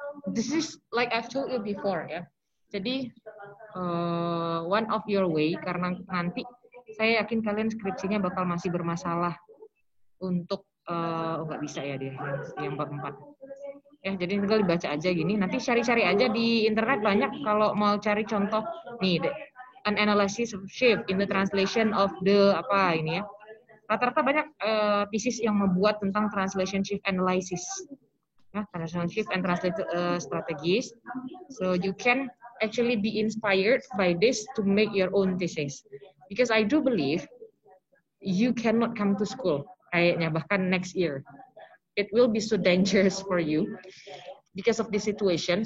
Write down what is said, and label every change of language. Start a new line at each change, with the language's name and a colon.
English: This is like I've told you before ya.
Indonesian: Jadi
English: one of your way,
Indonesian: karena nanti saya yakin kalian skripsinya bakal masih bermasalah untuk nggak bisa ya dia yang bab 4. Ya, jadi tinggal dibaca aja gini. Nanti cari-cari aja di internet banyak kalau mau cari contoh nih,
English: an analysis of shift in the translation of
Indonesian: the apa ini ya. Rata-rata banyak thesis yang membuat tentang translation shift analysis.
English: Ya, translation shift and translate strategies. So you can actually be inspired by this to make your own thesis. Because I do believe you cannot come to school
Indonesian: kayaknya bahkan
English: next year. It will be so dangerous for you because of this situation.